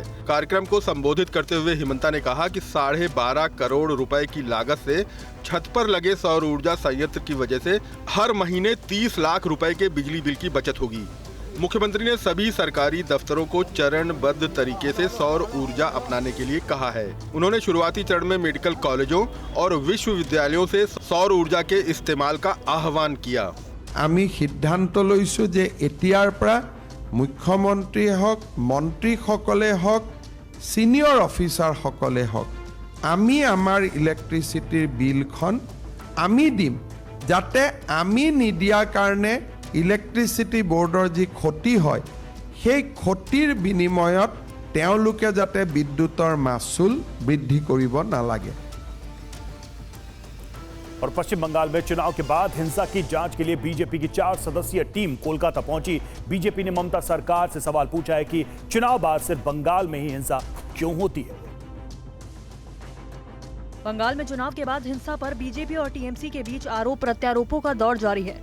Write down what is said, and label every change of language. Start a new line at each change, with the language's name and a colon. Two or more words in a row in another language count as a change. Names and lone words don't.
Hindi: कार्यक्रम को संबोधित करते हुए हिमंता ने कहा कि 12.5 करोड़ रुपए की लागत से छत पर लगे सौर ऊर्जा संयंत्र की वजह से हर महीने 30 लाख रुपए के बिजली बिल की बचत होगी। मुख्यमंत्री ने सभी सरकारी दफ्तरों को चरणबद्ध तरीके से सौर ऊर्जा अपनाने के लिए कहा है। उन्होंने शुरुआती चरण में मेडिकल कॉलेजों और विश्वविद्यालयों से सौर ऊर्जा के इस्तेमाल का आह्वान किया।
Assamese: আমি সিদ্ধান্ত लैছো যে এতিয়াৰ পৰা মুখ্যমন্ত্ৰী হওক, মন্ত্ৰীসকলে হওক, সিনিয়ৰ অফিচাৰসকলে হওক, আমি আমাৰ ইলেক্ট্ৰিচিটিৰ বিলখন আমি দিম, যাতে আমি নিদিয়াৰ কাৰণে ইলেক্ট্ৰিচিটি বোৰ্ডৰ যি ক্ষতি হয় সেই ক্ষতিৰ বিনিময়ত তেওঁলোকে যাতে বিদ্যুতৰ মাচুল বৃদ্ধি কৰিব নালাগে।
Hindi: और पश्चिम बंगाल में चुनाव के बाद हिंसा की जांच के लिए बीजेपी की 4 सदस्यीय टीम कोलकाता पहुंची। बीजेपी ने ममता सरकार से सवाल पूछा है कि चुनाव बाद सिर्फ बंगाल में ही हिंसा क्यों होती है। बंगाल में चुनाव के बाद हिंसा पर बीजेपी और टीएमसी के बीच आरोप प्रत्यारोपों का दौर जारी है।